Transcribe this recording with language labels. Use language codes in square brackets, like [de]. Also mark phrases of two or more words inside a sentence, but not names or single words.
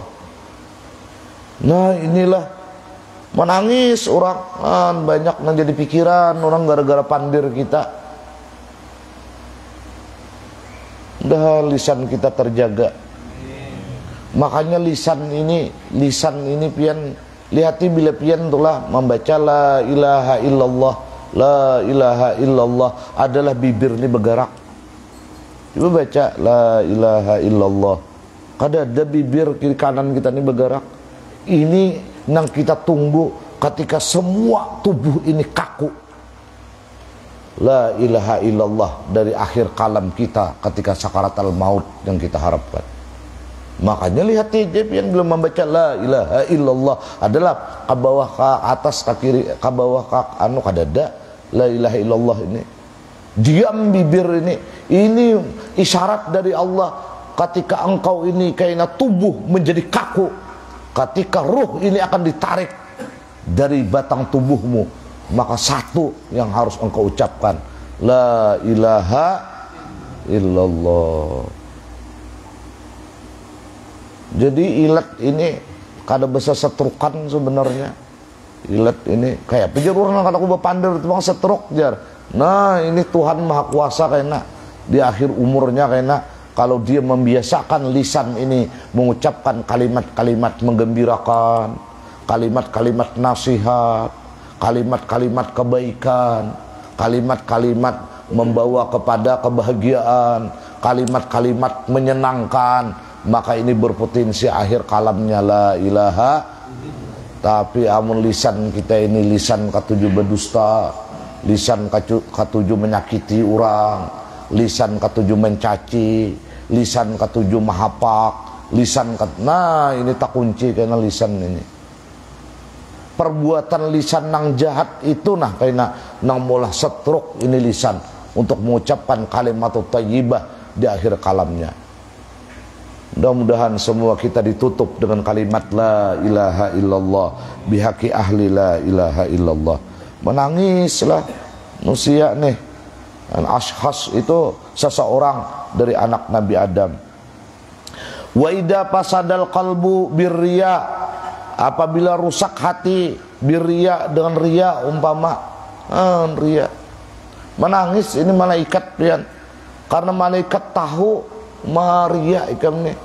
[bjn] Nah inilah menangis orang, banyak menjadi pikiran orang gara-gara pandir kita. Udah lisan kita terjaga. Makanya lisan ini pian lihati bila pian itulah membaca [ar] la ilaha illallah, la ilaha illallah [bjn] adalah bibir ini bergerak. Coba baca [ar] la ilaha illallah, [bjn] kada bibir kiri kanan kita ini bergerak. Ini yang kita tunggu ketika semua tubuh ini kaku. [ar] La ilaha illallah [bjn] dari akhir kalam kita ketika sakaratul maut yang kita harapkan. Makanya lihat hijab yang belum membaca [ar] la ilaha illallah [bjn] adalah ke bawah ke atas ke kiri ke bawah ke anu kadada [ar] la ilaha illallah [bjn] ini. Diam bibir ini isyarat dari Allah ketika engkau ini kayaknya tubuh menjadi kaku, ketika ruh ini akan ditarik dari batang tubuhmu, maka satu yang harus engkau ucapkan [ar] la ilaha illallah. [bjn] Jadi ilat ini kada bisa setrukan sebenarnya. Ilat ini kayak penjeruran kalau aku berpandir itu bang setruk jar. Nah ini Tuhan Maha Kuasa kayaknya di akhir umurnya kayaknya kalau dia membiasakan lisan ini mengucapkan kalimat-kalimat menggembirakan, kalimat-kalimat nasihat, kalimat-kalimat kebaikan, kalimat-kalimat membawa kepada kebahagiaan, kalimat-kalimat menyenangkan, maka ini berpotensi akhir kalamnya [ar] la ilaha. [bjn] Tapi amun lisan kita ini lisan ketujuh berdusta, lisan ketujuh menyakiti orang, lisan ketujuh mencaci, lisan ketujuh mahapak, nah ini tak kunci karena lisan ini. Perbuatan lisan nang jahat itu nah karena nang molah setruk ini lisan untuk mengucapkan kalimat thayyibah di akhir kalamnya. Mudah-mudahan semua kita ditutup dengan kalimat [ar] la ilaha illallah bihaqi ahli la ilaha illallah. [bjn] Menangislah manusia nih. Ashkhas itu seseorang dari anak Nabi Adam. [ar] Wa idza fasadal qalbu birriya, [bjn] apabila rusak hati birriya dengan riya umpama riya. Menangis ini malaikat pian. Karena malaikat tahu maria ikam nih.